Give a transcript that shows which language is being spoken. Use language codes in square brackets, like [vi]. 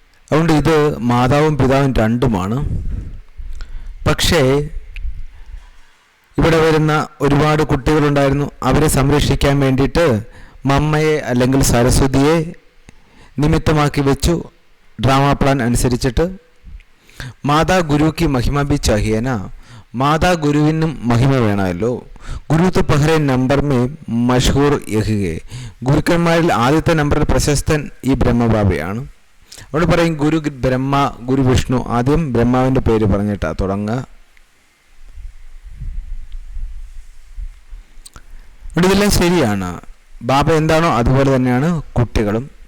[ml] അതുകൊണ്ട് ഇത് മാതാവും പിതാവും രണ്ടുമാണ്. പക്ഷേ ഇവിടെ വരുന്ന ഒരുപാട് കുട്ടികളുണ്ടായിരുന്നു. അവരെ സംരക്ഷിക്കാൻ വേണ്ടിയിട്ട് മമ്മയെ അല്ലെങ്കിൽ സരസ്വതിയെ നിമിത്തമാക്കി വെച്ചു. ഡ്രാമ പ്ലാൻ അനുസരിച്ചിട്ട് [hi] മാതാ ഗുരുക്ക് മഹിമ ബി ചാഹിയന. [ml] മാതാ ഗുരുവിനും മഹിമ വേണമല്ലോ. [hi] ഗുരു तो पहले नंबर में मशहूर यही है. [ml] ഗുരുക്കന്മാരിൽ ആദ്യത്തെ നമ്പറിൽ പ്രശസ്തൻ ഈ ബ്രഹ്മബാബയാണ്. അവിടെ പറയും ഗുരു ബ്രഹ്മ, ഗുരു വിഷ്ണു. ആദ്യം ബ്രഹ്മാവിൻ്റെ പേര് പറഞ്ഞിട്ടാ തുടങ്ങുക. ഇവിടെ ഇതെല്ലാം ശരിയാണ്. ബാബ എന്താണോ അതുപോലെ തന്നെയാണ് കുട്ടികളും.